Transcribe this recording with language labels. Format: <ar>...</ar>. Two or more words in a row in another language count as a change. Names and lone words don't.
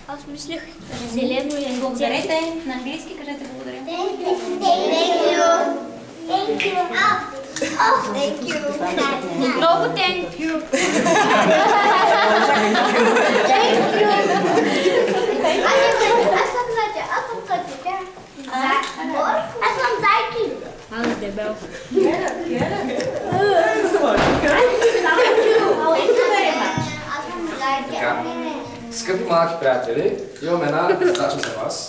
<bg>Мислех зелено и Благодарете. На английски кажете благодаря.</bg> <en>Thank you. Thank you. Thank you. Много thank you. Thank you.</en> <bg>Аз съм зайки. Аз дебел. Така. Скъпи малки приятели, имам една задача за вас.</bg>